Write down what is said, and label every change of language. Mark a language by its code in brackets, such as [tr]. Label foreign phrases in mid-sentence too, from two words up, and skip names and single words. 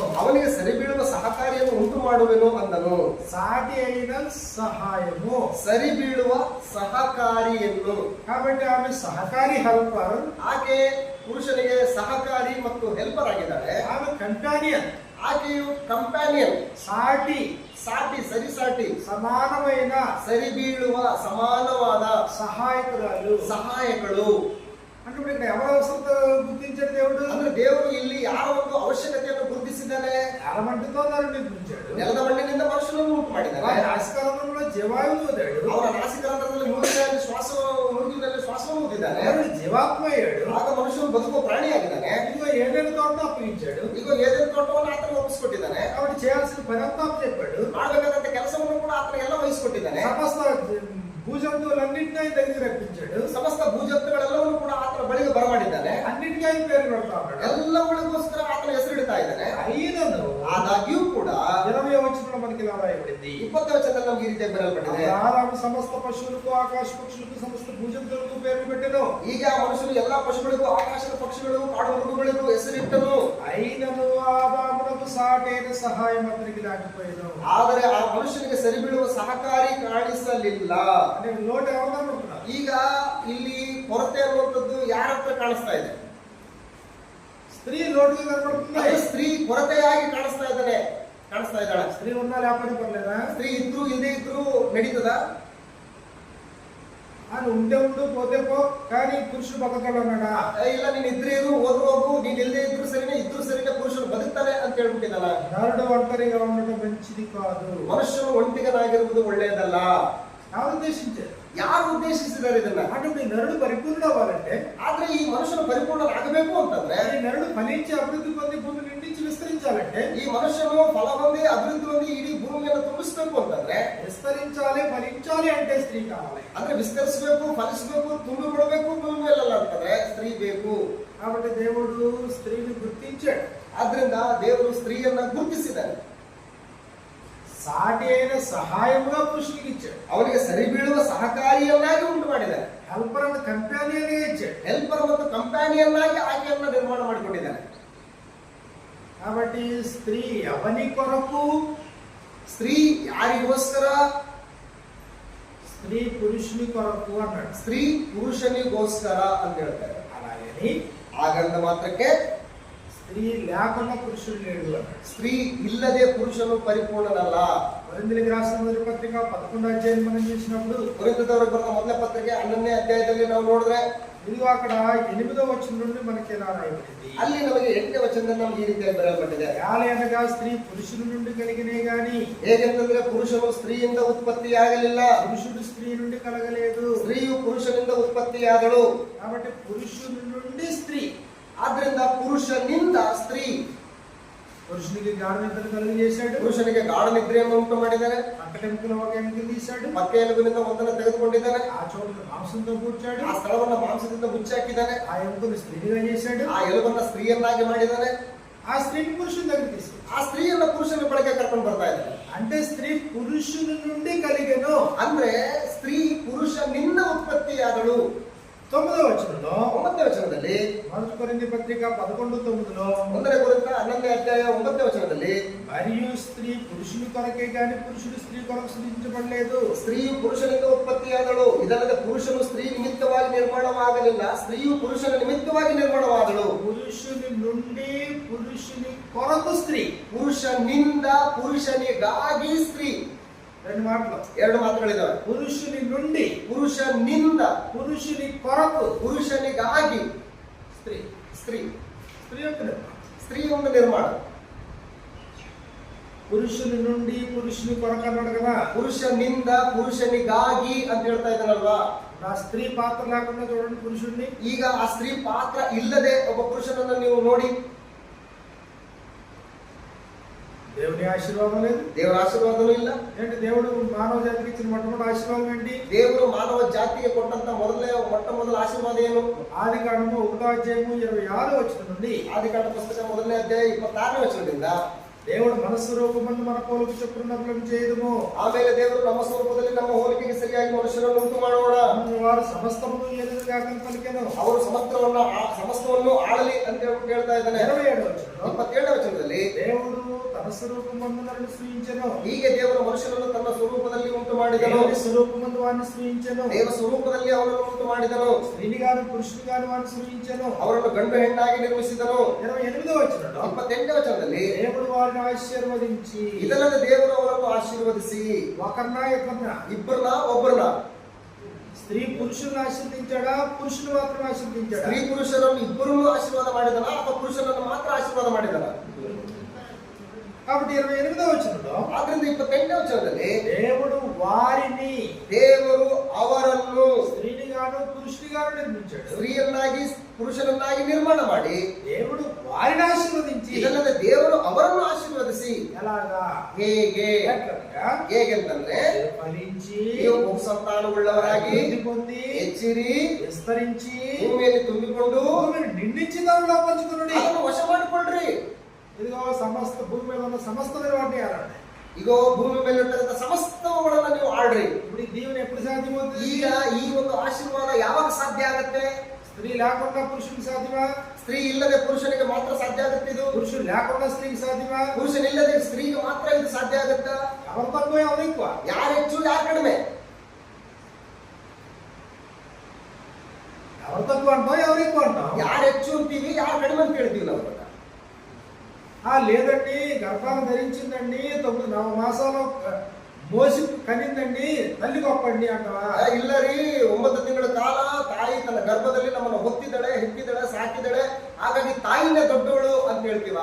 [kn] ಅವನಿಗೆ ಸರಿಬೀಳುವ ಸಹಕಾರಿಯನ್ನು ಉಂಟು ಮಾಡುವೆನು ಅಂದನು. [te] సాటి అయిన సహాయము, [kn] ಸರಿಬೀಳುವ ಸಹಕಾರಿಯನ್ನು. [te] కాబట్టి ఆమె సహకారి హెల్పర్, [kn] ಆಕೆ ಪುರುಷನಿಗೆ ಸಹಕಾರಿ ಮತ್ತು ಹೆಲ್ಪರ್ ಆಗಿದ್ದಾಳೆ. [te] ఆమె కంపానియన్, [kn] ಆಕೆಯು ಕಂಪ್ಯಾನಿಯನ್, [te] సాటి, [kn] ಸಾಟಿ, ಸರಿಸಾಟಿ, [te] సమానమైన, [kn] ಸರಿಬೀಳುವ ಸಮಾನವಾದ [te] సహాయకురాలు, [kn] ಸಹಾಯಕಳು. [te] అంటే ఇప్పుడు ఇక్కడ ఎవరు అవసరత గుర్తించాడు దేవుడు? [kn] ಅಂದ್ರೆ ದೇವರು ಇಲ್ಲಿ ಯಾರ ಒಂದು ಅವಶ್ಯಕತೆಯನ್ನು ಗುರುತಿಸಿದ್ದಾನೆ? [te] ఎలమంటితో నన్ను నిర్మించాడు, [kn] ನೆಲದ ಮಣ್ಣಿನಿಂದ ಮನುಷ್ಯನನ್ನು ಉಂಟು ಮಾಡಿದ್ದಾನೆ. [te] నాసికారంలో జీవాయువు ఊదాడు, [kn] ಅವರ ನಾಸಿಕಾರಂಧ್ರದಲ್ಲಿ ಮೂಗಿನಲ್ಲಿ ಮೂಗಿನಲ್ಲಿ ಶ್ವಾಸವನ್ನು ಊದಿದ್ದಾನೆ. [te] జీవాత్మ అయ్యాడు, [kn] ಆಗ ಮನುಷ್ಯನು ಬದುಕುವ ಪ್ರಾಣಿಯಾಗಿದ್ದಾನೆ. [te] ఇదిగో ఏదైనా తోట అప్పగించాడు, [kn] ಈಗ ಏದೇನು ತೋಟವನ್ನು ಆತನ ಒಪ್ಪಿಸಿಕೊಟ್ಟಿದ್ದಾನೆ. [te] కాబట్టి చేయాల్సిన పని అంతా చెప్పాడు, [kn] ಮಾಡಬೇಕಾದಂತ ಕೆಲಸವನ್ನು ಕೂಡ ಆತನ ಎಲ್ಲ ವಹಿಸಿಕೊಟ್ಟಿದ್ದಾನೆ. [te] సమస్త భూజంతువులన్నింటినీ ఆయన దగ్గర రప్పించాడు, [kn] ಸಮಸ್ತ ಭೂಜಂತುಗಳೆಲ್ಲವನ್ನೂ ಕೂಡ ಆತನ ಬಳಿಗೆ ಬರಮಾಡಿದ್ದಾನೆ. [te] అన్నిటికీ ఆయన పేరు పెడతా ఉన్నాడు, [kn] ಎಲ್ಲವುಗಳಿಗೋಸ್ಕರ ಆತನ ಹೆಸರಿಡ್ತಾ ಇದ್ದಾನೆ. [te] అయినను [kn] ಆದಾಗ್ಯೂ ಕೂಡ [te] 20వ వచనంలో మనకి ఇలా రాయబడింది. [kn] 20ನೇ ವಚನದಲ್ಲಿ నಮಗೆ ಈ ರೀತಿಯಾಗಿ ಬರೆಯಲ್ಪಟ್ಟಿದೆ. [te] ఆదాము సమస్త పశువులకు ఆకాశ పక్షులకు సమస్త భూజంతువులకు పేరు పెట్టెను. [kn] ಈಗ ಆ ಮನುಷ್ಯನು ಎಲ್ಲಾ ಪಶುಗಳಿಗೂ ಆಕಾಶದ ಪಕ್ಷಿಗಳಿಗೂ ಕಾಡು ಮೃಗಗಳಿಗೂ ಹೆಸರಿಟ್ಟನು. [te] అయినను ఆదామునకు సాటైన సహాయం అతనికి లేకపోయేను. [kn] ಆದರೆ ಆ ಮನುಷ್ಯನಿಗೆ ಸರಿಬೀಳುವ ಸಹಕಾರಿ ಕಾಣಿಸಲಿಲ್ಲ. [te] అంటే లోటు ఎవరు కనబడుతున్నారు? [kn] ಈಗ ಇಲ್ಲಿ ಕೊರತೆ ಅನ್ನುವಂಥದ್ದು ಯಾರ ಹತ್ರ ಕಾಣಿಸ್ತಾ ಇದೆ? [te] స్త్రీ లోటుగా కనబడుతుంది. [kn] ಅದು ಸ್ತ್ರೀ ಕೊರತೆಯಾಗಿ ಕಾಣಿಸ್ತಾ ಇದ್ದಾಳೆ. [te] స్త్రీ ఉన్నా లేకపోతే పర్లేదా? [kn] ಸ್ತ್ರೀ ಇದ್ರು ಇಲ್ಲದೆ ಇದ್ರು ನಡೀತದ? [te] అని ఉంటే ఉండు పోతే పో, కానీ పురుషుడు బతకడు అన్నాడా? [kn] ಇಲ್ಲ ನೀನ್ ಇದ್ರೆ ಇರು, ಹೋದ್ರು ಹೋಗು, ನೀನ್ ಇಲ್ಲದೆ ಇದ್ರು ಸರಿನೇ, ಇದ್ರು ಸರಿನೇ, ಪುರುಷರು ಬದುಕ್ತಾರೆ ಅಂತ ಹೇಳ್ಬಿಟ್ಟಿದಲ್ಲ. [te] నరుడు ఒంటరిగా ఉండడం మంచిది కాదు. [kn] ಮನುಷ್ಯನು ಒಂಟಿಗನಾಗಿರುವುದು ಒಳ್ಳೆಯದಲ್ಲ. [te] ఎవరు ఉద్దేశించారు? [kn] ಯಾರು ಉದ್ದೇಶಿಸಿದ್ದಾರೆ ಇದನ್ನ? [te] అటువంటి నరుడు పరిపూర్ణ అవ్వాలంటే, [kn] ಆದ್ರೆ ಈ ಮನುಷ್ಯನು ಪರಿಪೂರ್ಣನಾಗಬೇಕು ಅಂತಂದ್ರೆ, [te] ఈ నరుడు ఫలించి అభివృద్ధి పొంది భూమి నిండించి విస్తరించాలంటే, [kn] ಈ ಮನುಷ್ಯನು ಫಲ ಹೊಂದಿ ಅಭಿವೃದ್ಧಿ ಹೊಂದಿ ಇಡೀ ಭೂಮಿಯನ್ನು ತುಂಬಿಸ್ಬೇಕು ಅಂತಂದ್ರೆ, [te] విస్తరించాలి ఫలించాలి అంటే స్త్రీ కావాలి. [kn] ಅಂದ್ರೆ ವಿಸ್ತರಿಸಬೇಕು, ಫಲಿಸಬೇಕು, ತುಂಬಿ ಬಿಡಬೇಕು ಭೂಮಿ ಮೇಲಲ್ಲ ಅಂತಂದ್ರೆ ಸ್ತ್ರೀ ಬೇಕು. [te] కాబట్టి దేవుడు స్త్రీని గుర్తించాడు. [kn] ಆದ್ರಿಂದ ದೇವರು ಸ್ತ್ರೀಯನ್ನ ಗುರುತಿಸಿದ್ದಾನೆ. [te] సాటి అయిన సహాయముగా పురుషునికి ఇచ్చాడు. [kn] ಅವನಿಗೆ ಸರಿ ಬೀಳುವ ಸಹಕಾರಿಯನ್ನಾಗಿ ಉಂಟು ಮಾಡಿದ್ದಾನೆ. [en] helper and companion ఇచ్చాడు. [kn] ಹೆಲ್ಪರ್ ಮತ್ತು ಕಂಪ್ಯಾನಿಯನ್ನಾಗಿ ಆಕೆಯನ್ನ ನಿರ್ಮಾಣ ಮಾಡಿಕೊಂಡಿದ್ದಾನೆ. [te] కాబట్టి స్త్రీ ఎవని కొరకు? [kn] ಸ್ತ್ರೀ ಯಾರಿಗೋಸ್ಕರ? [te] స్త్రీ పురుషుని కొరకు అన్నాడు. [kn] ಸ್ತ್ರೀ ಪುರುಷನಿಗೋಸ್ಕರ ಅಂತ ಹೇಳ್ತಾರೆ. [te] అలాగని [kn] ಹಾಗಂದ ಮಾತ್ರಕ್ಕೆ [te] స్త్రీ లేకుండా పురుషుడు లేడు అన్నాడు. [kn] ಸ್ತ್ರೀ ಇಲ್ಲದೆ ಪುರುಷನು ಪರಿಪೂರ್ಣನಲ್ಲ. [te] కొరింథీయులకు రాసిన మొదటి పత్రిక 11వ అధ్యాయం మనం చూసినప్పుడు, [kn] ಕೊರಿಂಥದವರಿಗೆ ಬರೆದ ಮೊದಲ ಪತ್ರಿಕೆ 11ನೇ ಅಧ್ಯಾಯದಲ್ಲಿ ನಾವು ನೋಡಿದ್ರೆ, [te] ఇదిగో అక్కడ 8వ వచనం నుండి మనకి ఎలా రాయబడింది? [kn] ಅಲ್ಲಿ ನಮಗೆ 8ನೇ ವಚನದಲ್ಲಿ ನಮ್ಗೆ ಈ ರೀತಿಯಾಗಿ ಬರೆಯಲ್ಪಟ್ಟಿದೆ. [te] యాలి అనగా స్త్రీ పురుషుని నుండి కలిగినే గాని, [kn] ಹೇಗೆಂತಂದ್ರೆ ಪುರುಷನು ಸ್ತ್ರೀಯಿಂದ ಉತ್ಪತ್ತಿಯಾಗಲಿಲ್ಲ, [te] పురుషుడు స్త్రీ నుండి కలగలేదు. [kn] ಸ್ತ್ರೀಯು ಪುರುಷನಿಂದ ಉತ್ಪತ್ತಿಯಾದಳು. [te] కాబట్టి పురుషుని నుండి స్త్రీ, [kn] ಆದ್ರಿಂದ ಪುರುಷನಿಂದ ಸ್ತ್ರೀ. [te] పురుషునికి గాఢ నిద్రను కలుగజేశాడు. [kn] ಪುರುಷನಿಗೆ ಗಾಢ ನಿದ್ರೆಯನ್ನು ಉಂಟು ಮಾಡಿದ್ದಾನೆ. [te] పక్కటెముకల ఒక ఎముకను తీశాడు. [kn] ಪಕ್ಕೆ ಎಲುಬಿನಿಂದ ಒಂದನ್ನು ತೆಗೆದುಕೊಂಡಿದ್ದಾನೆ. [te] ఆ చోటు మాంసంతో కూర్చాడు. [kn] ಆ ಸ್ಥಳವನ್ನ ಮಾಂಸದಿಂದ ಮುಚ್ಚಾಕಿದ್ದಾನೆ. [te] ఆ ఎముకను స్త్రీగా చేశాడు. [kn] ಆ ಎಲುಬನ್ನ ಸ್ತ್ರೀಯನ್ನಾಗಿ ಮಾಡಿದ್ದಾನೆ. [te] ఆ స్త్రీని పురుషుని దగ్గర తీసుకు, [kn] ಆ ಸ್ತ್ರೀಯನ್ನ ಪುರುಷನ ಬಳಿಗೆ ಕರ್ಕೊಂಡು ಬರ್ತಾ ಇದ್ದಾನೆ. [te] అంటే స్త్రీ పురుషుని నుండి కలిగెను. [kn] ಅಂದ್ರೆ ಸ್ತ್ರೀ ಪುರುಷನಿಂದ ಉತ್ಪತ್ತಿಯಾದಳು. [te] 9వ వచనంలో, [kn] 9ನೇ ವಚನದಲ್ಲಿ, [te] మొదటి కొరింథీ పత్రిక 11:9లో, [kn] 1ನೇ ಕೊರಿಂಥ 11ನೇ ಅಧ್ಯಾಯ 9ನೇ ವಚನದಲ್ಲಿ, [te] మరియు స్త్రీ పురుషుని కొరకే గాని పురుషుడు స్త్రీ కొరకు సృజించబడలేదు. [kn] ಸ್ತ್ರೀಯು ಪುರುಷನಿಂದ ಉತ್ಪತ್ತಿಯಾದಳು. ಇದಲ್ಲದೆ ಪುರುಷನು ಸ್ತ್ರೀ ನಿಮಿತ್ತವಾಗಿ ನಿರ್ಮಾಣವಾಗಲಿಲ್ಲ, ಸ್ತ್ರೀಯು ಪುರುಷನ ನಿಮಿತ್ತವಾಗಿ ನಿರ್ಮಾಣವಾದಳು. [te] పురుషుని నుండి పురుషుని కొరకు స్త్రీ, [kn] ಪುರುಷನಿಂದ ಪುರುಷನಿಗಾಗಿ ಸ್ತ್ರೀ. [te] రెండు మాటలు, [kn] 2 ಮಾತುಗಳಿದಾವೆ. [te] పురుషుని నుండి, [kn] ಪುರುಷನಿಂದ, [te] పురుషుని కొరకు, [kn] ಪುರುಷನಿಗಾಗಿ [te] స్త్రీ. [kn] ಸ್ತ್ರೀ. [te] స్త్రీ యొక్క నిర్మాణం. [kn] ಸ್ತ್ರೀ ಒಂದು ನಿರ್ಮಾಣ. [te] పురుషుని నుండి పురుషుని కొరకు అన్నాడు కదా. [kn] ಪುರುಷನಿಂದ ಪುರುಷನಿಗಾಗಿ ಅಂತ ಹೇಳ್ತಾ ಇದ್ದಾನಲ್ವಾ. [te] నా స్త్రీ పాత్ర లేకుండా చూడండి పురుషుడిని. [kn] ಈಗ ಆ ಸ್ತ್ರೀ ಪಾತ್ರ ಇಲ್ಲದೆ ಒಬ್ಬ ಪುರುಷನನ್ನ ನೀವು ನೋಡಿ, [te] దేవుని ఆశీర్వాదం లేదు. [kn] ದೇವರ ಆಶೀರ್ವಾದನೂ ಇಲ್ಲ. [te] ఏంటి దేవుడు మానవ జాతికి ఇచ్చిన మొట్టమొదటి ఆశీర్వాదం ఏంటి? [kn] ದೇವರು ಮಾನವ ಜಾತಿಗೆ ಕೊಟ್ಟಂತ ಮೊಟ್ಟ ಮೊದಲ ಆಶೀರ್ವಾದ ಏನು? [te] ఆది కాండము 1వ అధ్యాయము 26వ వచనం నుండి, [kn] ಆದಿಕಾಂಡ ಪುಸ್ತಕ 1ನೇ ಅಧ್ಯಾಯ 26ನೇ ವಚನದಿಂದ, [te] దేవుడు మన స్వరూపమందు మన పోలిక చొప్పున నరులను చేయదుము. [kn] ಆಮೇಲೆ ದೇವರು ನಮ್ಮ ಸ್ವರೂಪದಲ್ಲಿ ನಮ್ಮ ಹೋಲಿಕೆಗೆ ಸರಿಯಾಗಿ ಮನುಷ್ಯರನ್ನು ಉಂಟು ಮಾಡೋಣ. [te] వారు సమస్తమును ఎదురుగాక పలికెను. [kn] ಅವರು ಸಮಸ್ತವನ್ನು ಆಳಲಿ ಅಂತ ಹೇಳ್ತಾ ಇದ್ದಾನೆ. [te] 27వ వచనంలో, [kn] 27ನೇ ವಚನದಲ್ಲಿ, [te] దేవుడు తన స్వరూపమందు నరులను సృజించెను. [kn] ಹೀಗೆ ದೇವರು ಮನುಷ್ಯನನ್ನು ತನ್ನ ಸ್ವರೂಪದಲ್ಲಿ ಉಂಟು ಮಾಡಿದನು. [te] దేవుని స్వరూపమందు వారిని సృజించెను. [kn] ದೇವ ಸ್ವರೂಪದಲ್ಲಿ ಅವನನ್ನು ಉಂಟು ಮಾಡಿದನು. [te] స్త్రీని గాను పురుషుని గాను వారిని సృజించెను. [kn] ಅವರನ್ನು ಗಂಡು ಹೆಣ್ಣಾಗಿ ನಿರ್ಮಿಸಿದನು. [te] 28వ వచనంలో, [kn] 28ನೇ ವಚನದಲ್ಲಿ, [te] దేవుడు వారిని ఆశీర్వదించి, [kn] ಇದಲ್ಲದೆ ದೇವರು ಅವರನ್ನು ಆಶೀರ್ವದಿಸಿ, [te] ఒకరినా ఇద్దరినా, [kn] ಇಬ್ಬರನ್ನ ಒಬ್ಬರನ್ನ, [te] స్త్రీ పురుషులను ఆశీర్వదించాడా, పురుషులు మాత్రం ఆశీర్వదించాడా? [kn] ಸ್ತ್ರೀ ಪುರುಷರನ್ನು ಇಬ್ಬರನ್ನು ಆಶೀರ್ವಾದ ಮಾಡಿದನ ಅಥವಾ ಪುರುಷನನ್ನು ಮಾತ್ರ ಆಶೀರ್ವಾದ ಮಾಡಿದನ? [te] కాబట్టి 28వ వచనంలో, [kn] ಆದ್ರಿಂದ 28ನೇ ವಚನದಲ್ಲಿ, [te] దేవుడు వారిని, [kn] ದೇವರು ಅವರನ್ನು [te] స్త్రీని గాను పురుషుని గాను నిర్మించాడు. [kn] ಸ್ತ್ರೀಯನ್ನಾಗಿ ಪುರುಷನನ್ನಾಗಿ ನಿರ್ಮಾಣ ಮಾಡಿ, [te] దేవుడు వారిని ఆశీర్వదించి, [kn] ಇದಲ್ಲದೆ ದೇವರು ಅವರನ್ನು ಆಶೀರ್ವದಿಸಿ, [te] ఎలాగా? [kn] ಹೇಗೆ? [te] ఎట్లనగా? [kn] ಹೇಗೆಂತಂದ್ರೆ, [te] ఫలించి, [kn] ನೀವು ಬಹುಸಂತಾನವುಳ್ಳವರಾಗಿ [te] అభివృద్ధి పొంది, [kn] ಹೆಚ್ಚಿರಿ, [te] విస్తరించి, [kn] ಭೂಮಿಯಲ್ಲಿ ತುಂಬಿಕೊಂಡು [te] భూమిని నిండించి దానిలో పంచుకునుడి. [kn] ಅದನ್ನು ವಶ ಮಾಡಿಕೊಳ್ಳ್ರಿ. [te] ఇదిగో సమస్త భూమి మీద ఉన్న సమస్త వాటిని ఆడండి. [kn] ಈಗ ಭೂಮಿ ಮೇಲೆ ಇರ್ತಕ್ಕಂಥ ಸಮಸ್ತವುಗಳನ್ನ ನೀವು ಆಡ್ರಿ. [te] ఇప్పుడు ఈ దీవెన ఎప్పుడు సాధ్యమవుతుంది? [kn] ಈಗ ಈ ಒಂದು ಆಶೀರ್ವಾದ ಯಾವಾಗ ಸಾಧ್ಯ ಆಗತ್ತೆ? [te] స్త్రీ లేకుండా పురుషునికి సాధ్యమా? [kn] ಸ್ತ್ರೀ ಇಲ್ಲದೆ ಪುರುಷನಿಗೆ ಮಾತ್ರ ಸಾಧ್ಯ ಆಗುತ್ತೆ ಇದು. [te] పురుషుడు లేకుండా స్త్రీకి సాధ్యమా? [kn] ಪುರುಷನಿಲ್ಲದೆ ಸ್ತ್ರೀಗೆ ಮಾತ್ರ ಇದು ಸಾಧ್ಯ ಆಗುತ್ತಾ? [te] ఎవరు తక్కువ ఎవరు ఎక్కువ? [kn] ಯಾರು ಹೆಚ್ಚು ಯಾರು ಕಡಿಮೆ? [te] ఎవరు తక్కువ అంటాం, ఎవరు ఎక్కువ అంటాం? [kn] ಯಾರು ಹೆಚ್ಚು ಅಂತೀವಿ, ಯಾರು ಕಡಿಮೆ ಅಂತ ಹೇಳ್ತೀವಿ ನಾವು. [te] లేదండి, గర్భాన్ని ధరించిందండి, 9 మాసాలు మోసి కనిందండి తల్లి గొప్పండి అంటవా? [kn] ಇಲ್ಲ ರೀ, 9 ತಿಂಗಳ ಕಾಲ ತಾಯಿ ತನ್ನ ಗರ್ಭದಲ್ಲಿ ನಮ್ಮನ್ನು ಹೊತ್ತಿದ್ದಾಳೆ, ಹೆತ್ತಿದ್ದಾಳೆ, ಸಾಕಿದ್ದಾಳೆ, ಹಾಗಾಗಿ ತಾಯಿನೇ ದೊಡ್ಡವಳು ಅಂತ ಹೇಳ್ತೀವ?